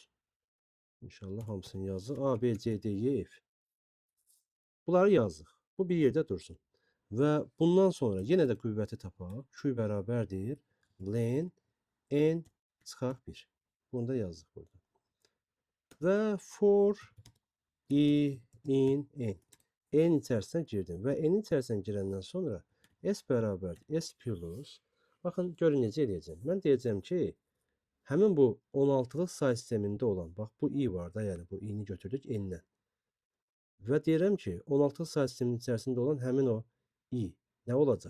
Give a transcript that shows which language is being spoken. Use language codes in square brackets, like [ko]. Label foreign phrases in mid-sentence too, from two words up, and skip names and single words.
[az] İnşallah hamısını yazdı. A, B, C, D, E, F. Bunları yazdıq. Bu bir yerdə dursun. Və bundan sonra yenə də qüvvəti tapaq. Q bərabərdir len n çıxaq 1. Bunu da yazdıq burada. Və [en] for i in n. [az] N içərisinə girdim. Və n içərisinə girəndən sonra s bərabərdir s plus. Baxın, görün necə edəcəm. Mən deyəcəm ki, həmin bu 16-lıq say sistemində olan, bax bu i var da, yəni bu i-ni götürdük n-dən. Və deyirəm ki, 16 say sisteminin içərisində olan həmin o i nə olacaq?